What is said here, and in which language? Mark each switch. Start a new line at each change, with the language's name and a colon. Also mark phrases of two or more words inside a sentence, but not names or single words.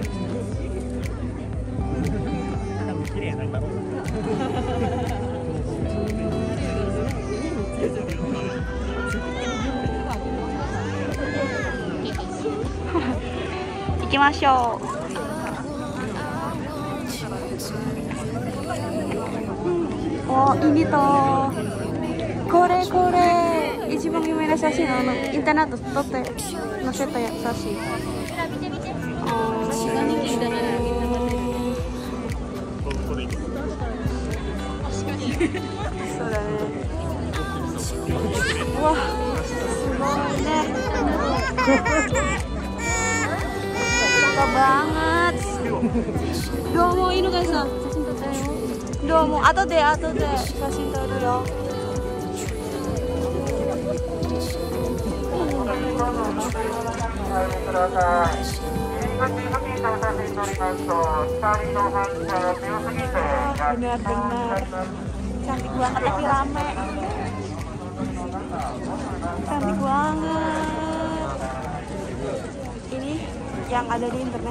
Japanese: Ikimashou.
Indonesian: Oh, ini toh.
Japanese: Kore. 一番有名な写真のインターネット撮って載せた写真。そうだね。うわ、すごいね。
Indonesian: suka banget.
Japanese: Domo Inukai-san, 写真撮ったよ。どうも、後で写真撮るよ。
Indonesian: Benar-benar cantik banget tapi rame. Cantik banget. Ini yang ada di internet.